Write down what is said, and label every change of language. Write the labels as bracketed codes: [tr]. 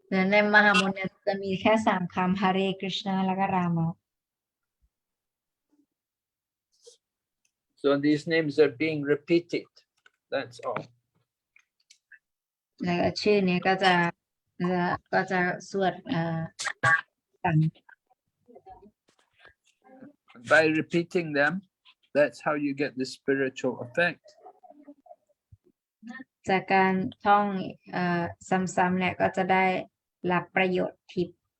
[th] ในมหามนต์เนี่ยจะมีแค่3คำ Hare Krishna แล้วก็ Rama [en] So these names are being repeated. That's all. [th] แล้วก็ชื่อเนี้ยก็จะสวดกัน [en] By repeating them, that's how you get the spiritual effect. [th] จากการท่องซ้ำๆเนี่ยก็จะได้รับประโยชน์ทิพย์